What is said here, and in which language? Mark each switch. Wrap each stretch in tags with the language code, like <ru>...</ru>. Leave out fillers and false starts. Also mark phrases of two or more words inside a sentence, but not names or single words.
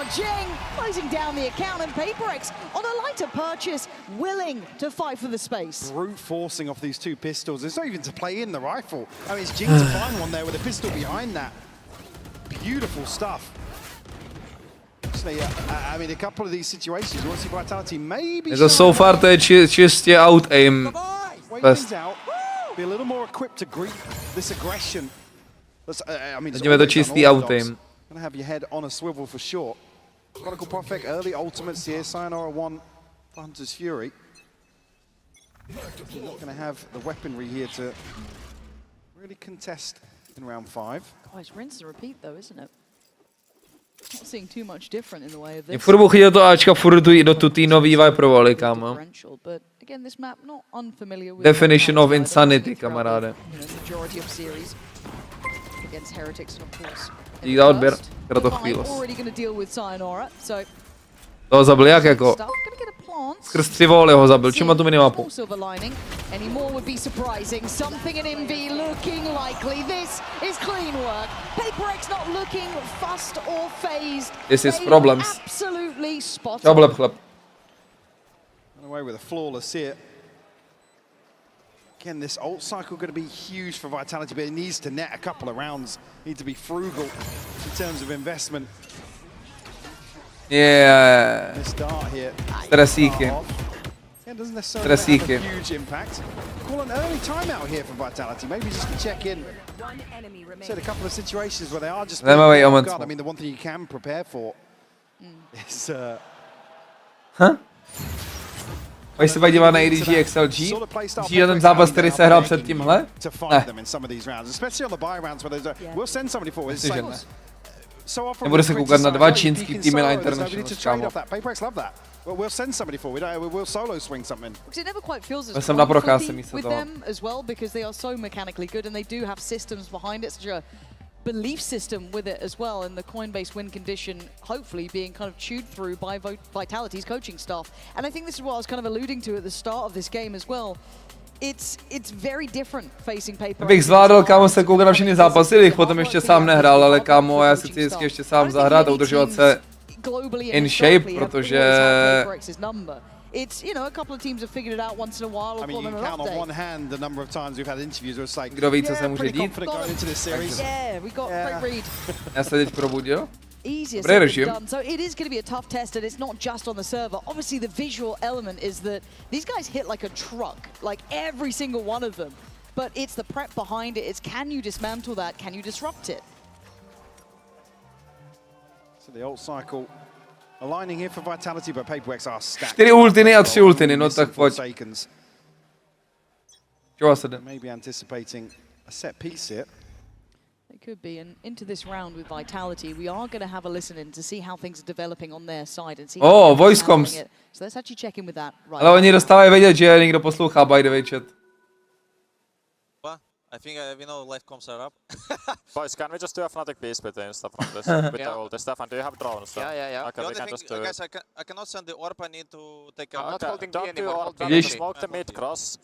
<en>Jing closing down the account, and PRX on a lighter purchase, willing to fight for the space. Brute forcing off these two pistols. It's not even to play in the rifle. I mean, it's Jing to find one there with a pistol behind that. Beautiful stuff. Actually, I mean, a couple of these situations, you want to see Vitality maybe...</en> <cs>So far to je čistě</cs> <en>out aim.</en> <cs>Best.</cs> <en>Be a little more equipped to greet this aggression. I mean,</en> <cs>Jdeme to čistý</cs> <en>out aim. Gonna have your head on a swivel for sure. Chronicle perfect early ultimates here. Sayonara 1 for Hunter's Fury. You're not gonna have the weaponry here to really contest in round 5. Guys, rinse and repeat though, isn't it? Not seeing too much different in the way of this.</en> <cs>Furt buchy do toho Ačka, furt do tu tý nový Viper voly, kámo.</cs> <en>But again, this map not unfamiliar with Definition of insanity, kamaráde. Majority of series against Heretics and of course.</en> <cs>Dík za odběr, kratochvílos. Toho zabil jak jako? Skrz 3 voly ho zabil, čím má tu minimapu?</cs> <en>This is problems.</en> <cs>Čau bleb chleb.</cs> <en>Again, this ult cycle going to be huge for Vitality, but it needs to net a couple of rounds. Need to be frugal in terms of investment. Yeah. Start here. Stresíky. Yeah, doesn't necessarily have a huge impact. Call an early timeout here for Vitality. Maybe just to check in. Said a couple of situations where they are just. I mean, the one thing you can prepare for is</en> <cs>Pojď se podívat na ADG XLG. Vidíš ten zápas, který se hrál před tímhle? Ne. Myslím, že ne. Nebudu se koukat na dva čínský týmy na International, kámo. Já jsem na procházce místo toho.</cs> <en>Belief system with it as well, and the coin-based win condition hopefully being kind of chewed through by Vitality's coaching staff. And I think this is what I was kind of alluding to at the start of this game as well. It's very different facing PRX.</en> <cs>Bych zvládl, kámo, se koukat na všechny zápasy, bych potom ještě sám nehrál, ale kámo, já si chci vždycky ještě sám zahrát a udržovat se</cs> <en>in shape,</en> <cs>protože...</cs> <en>It's, you know, a couple of teams have figured it out once in a while. I mean, you can count on one hand the number of times we've had interviews where it's like,</en> <cs>kdo ví, co se</cs> <en>yeah,</en> <cs>může</cs> <en>pretty</en> <cs>dít?</cs> <en>confident going into this series. Yeah, we got great read.</en> <cs>Já se teď probudil.</cs> <en>Easier</en> <cs>Dobrý</cs> <en>said</en> <cs>režim.</cs> <en>than done. So it is going to be a tough test, and it's not just on the server. Obviously, the visual element is that these guys hit like a truck, like every single one of them. But it's the prep behind it. It's can you dismantle that? Can you disrupt it? So the ult cycle aligning here for Vitality, but PRX are stacked.</en> <cs>4 ultiny a 3 ultiny, no tak pojď. Čeho se jde?</cs> <en>Maybe anticipating a set piece here. It could be, and into this round with Vitality, we are going to have a listen in to see how things are developing on their side and see how they're voice handling comms. it. So let's actually check in with that right</en> <cs>Ale oni dostávají vědět, že někdo poslouchá,</cs> <en>by the way,</en> <cs>chat.</cs> <en>I think we know life comms are up. Boys, can we just do a Fnatic piece between stuff from this? With the ult? Stefan, do you have drones? So? Yeah. Okay, The we only can thing, just do guys, I cannot send the orb. I need to take a... I'm not holding don't D do anymore. orb. Smoke the mid cross.</en>